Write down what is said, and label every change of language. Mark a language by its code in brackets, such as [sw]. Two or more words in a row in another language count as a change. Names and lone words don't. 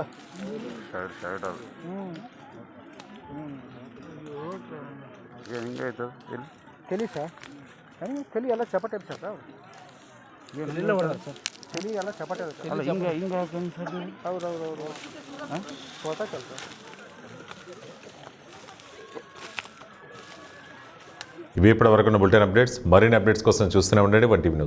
[kn] ಶರ್ಟ್ ಅದು ಹಿಂಗೆ ಆಯ್ತು ಇಲ್ಲಿ ತಲಿ ಸರ್ ಹೆಂಗೆ ತಲಿ ಎಲ್ಲ ಚಪಾಟಿ ಐತೆ ಸರ್ ತಲಿ ಎಲ್ಲ ಚಪಾಟಿ ಐತೆ ಅಲ್ಲ ಹಿಂಗೆ ಹಿಂಗೆ ಹೌದು ಫೋಟೋ ಕೆಲಸ [te] ఇవి ఇప్పటివరకు ఉన్న బులెటిన్ అప్డేట్స్ మరిన్ని అప్డేట్స్ కోసం చూస్తూనే ఉండండి 1 టీవీ న్యూస్.